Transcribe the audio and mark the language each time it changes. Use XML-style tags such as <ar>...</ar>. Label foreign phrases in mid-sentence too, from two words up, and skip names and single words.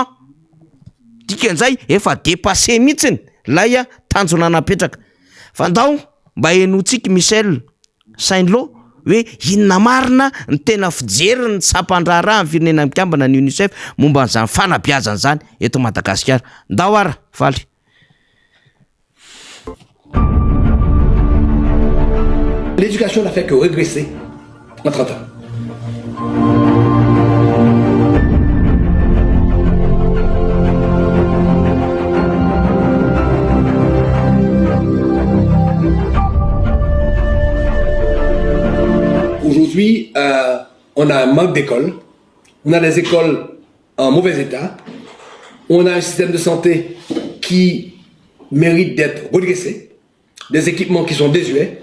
<mg>Dikan'izay efa dépassé mihitsy lay tanjona napetraka. Fandao mba henotsika Michel Saint-Lô hoe inona marina ny tena fijeriny ny sampandraharaha amin'ny firenena mikambana ny UNICEF momba an'izany fanabeazana zany eto Madagasikara. Ndao ara faly.</mg> <fr>L'éducation n'a fait que régresser en 30 ans. Aujourd'hui, on a un manque d'écoles, on a des écoles en mauvais état, on a un système de santé qui mérite d'être redressé, des équipements qui sont désuets.</fr>